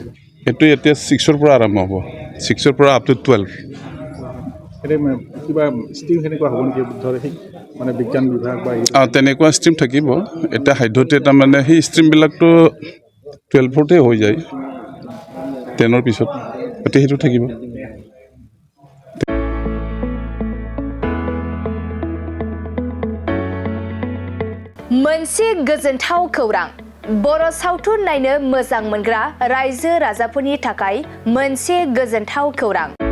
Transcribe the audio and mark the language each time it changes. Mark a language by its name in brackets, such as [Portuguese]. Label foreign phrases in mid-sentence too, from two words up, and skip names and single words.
[Assamese] এইটো এতিয়া 6ৰ পৰা আৰম্ভ হ'ব 6ৰ পৰা আপ টু 12 কিবা ষ্ট্ৰীম কেনেকুৱা হ'ব নেকি ধৰে মানে বিজ্ঞান বিভাগ বা তেনেকুৱা ষ্ট্ৰীম থাকিব এতিয়া সাধ্যতে তাৰমানে সেই ষ্ট্ৰীমবিলাকতো 12তে হৈ যায় 10ৰ পিছত গতিকে সেইটো থাকিব [Bodo] मोनसे गोजोनथाव खौरां बर' सावथुन नायनो मोजां मोनग्रा रायजो राजाफोरनि थाखाय मोनसे गोजोनथाव खौरां